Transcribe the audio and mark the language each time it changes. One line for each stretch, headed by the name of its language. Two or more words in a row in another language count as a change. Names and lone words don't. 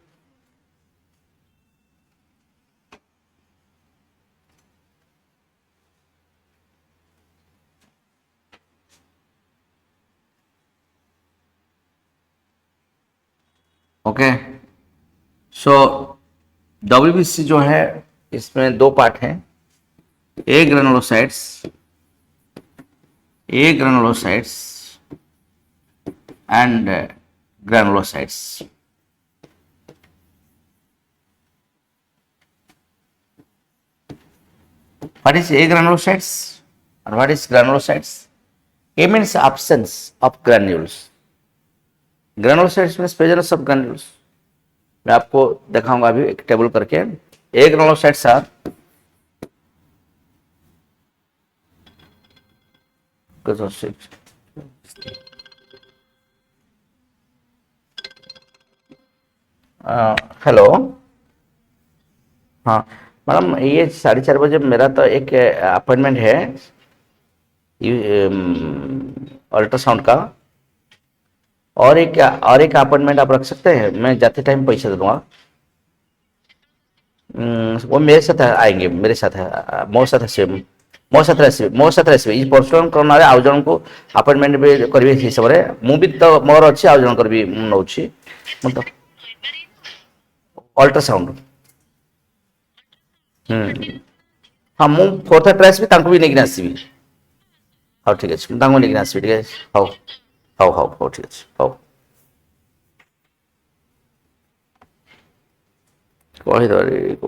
Hindi: ओके, सो WBC जो है इसमें 2 पार्ट हैं,
English: A granulocytes and granulocytes. What is A granulocytes and what is granulocytes? A means absence of granules. Granulocytes means presence of granules.
Hindi: मैं आपको दिखाऊंगा अभी एक टेबल करके।
English: A granulocytes are
Hindi: हेलो, हाँ मैडम, ये 4:30 बजे मेरा तो एक अपॉइंटमेंट है अल्ट्रासाउंड का, और एक अपॉइंटमेंट आप रख सकते हैं? मैं जाते टाइम पैसा दे दूंगा। वो मेरे साथ आएंगे, मेरे साथ है,
Odia: ମୋ ସାଥେ ଆସିବେ। ଏଇ ପର୍ସନାଲ କରୋନାରେ ଆଉ ଜଣଙ୍କୁ ଆପଏଣ୍ଟମେଣ୍ଟ ବି କରିବେ ସେଇ ହିସାବରେ। ମୁଁ ବି ତ ମୋର ଅଛି, ଆଉ ଜଣଙ୍କର ବି ମୁଁ ନଉଛି। ମୁଁ ତ अल्ट्रासाउंड हाँ, ମୁଁ 4th ଆସିବି, ତାଙ୍କୁ ବି ନେଇକି ଆସିବି। ହଉ ଠିକ ଅଛି, ମୁଁ ତାଙ୍କୁ ନେଇକି ଆସିବି ଟିକେ। ହଉ ଠିକ ଅଛି, ହଉ କହିଦो।